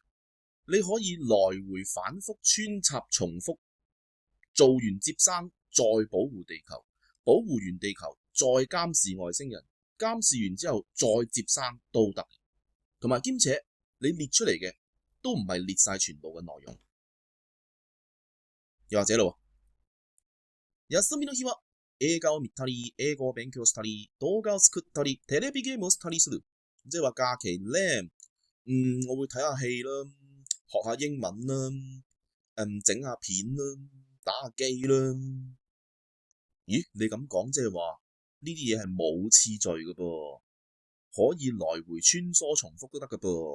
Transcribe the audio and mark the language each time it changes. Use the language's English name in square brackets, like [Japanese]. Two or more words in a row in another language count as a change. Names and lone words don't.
[Cantonese] 你可以來回反覆穿插重複，做完接生再保護地球，保護完地球再監視外星人，監視完之後再接生都得。同埋兼且你列出嚟嘅都唔係列晒全部嘅內容。又或者咯， [Japanese] 休みの日は映畫を見たり、英語を勉強したり、動畫を作ったり、テレビゲームをしたりする。 [Cantonese] 即係話假期咧，我會睇下戲啦，學下英文啦，整下片啦，打下機啦。咦，你咁講即係話呢啲嘢係冇次序嘅噃，可以來回穿梭重複都得嘅噃。